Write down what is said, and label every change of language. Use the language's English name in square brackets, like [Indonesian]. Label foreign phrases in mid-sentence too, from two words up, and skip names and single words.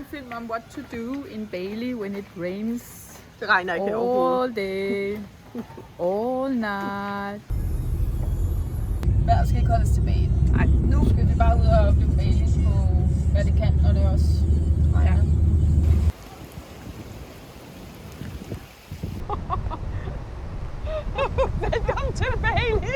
[English] them on what to do in Bali when it rains. [Danish] Det regner ikke herovre. [English] All day, all night. [Danish] Vejret skal ikke holde os tilbage. Nej, Nu skal vi bare ud og opleve Bali på, hvad det kan, når det også regner. Ja. Velkommen til Bali!